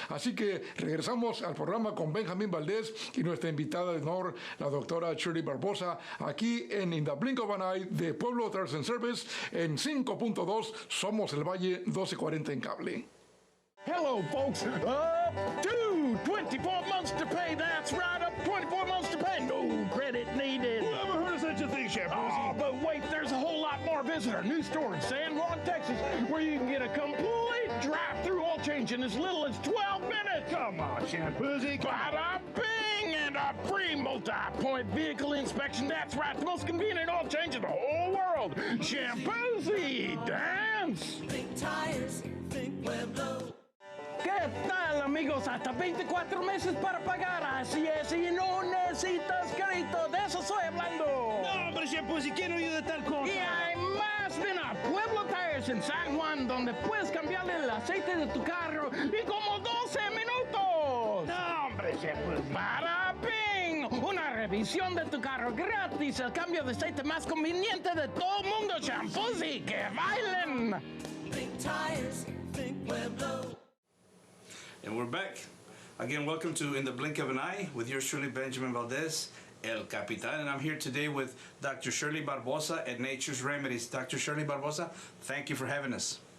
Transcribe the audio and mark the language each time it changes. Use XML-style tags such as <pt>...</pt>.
<es>Así que regresamos al programa con Benjamín Valdés y nuestra invitada de honor, la doctora Shirley Barbosa, aquí en In the Blink of an Eye de Pueblo Tires and Service en 5.2 Somos el Valle 1240 en cable.</es> <en>Hello, folks. Up to 24 months to pay. That's right, up 24 months to pay. No credit needed. Who ever heard of such a thing, Chef? Oh, but wait, there's a whole lot more. Visit our new store in San Juan, Texas, where you can get a complete drive-through oil change in as little as 12 minutes. Come on, Shampoozy. Bada bing! And a free multi-point vehicle inspection. That's right, the most convenient oil change in the whole world. Shampoozy, dance! Think tires, think Pueblo.</en> <es>¿Qué tal, amigos? Hasta 24 meses para pagar. Así es, y no necesitas crédito. De eso estoy hablando. No, hombre, Shampoozy, ¿quién oye de tal cosa? Y hay más. Ven a Pueblo Tires en San Juan, donde puedes cambiarle el aceite de tu carro y como 12 minutos. No, hombre, Shampoozy. ¡Para ping! Una revisión de tu carro gratis. El cambio de aceite más conveniente de todo el mundo. Shampoozy, que bailen.</es> <en>Think tires, think Pueblo. And we're back. Again, welcome to In the Blink of an Eye with yours truly, Benjamin Valdez, El Capitan. And I'm here today with Dr. Shirley Barbosa at Nature's Remedies. Dr. Shirley Barbosa, thank you for having us.</en>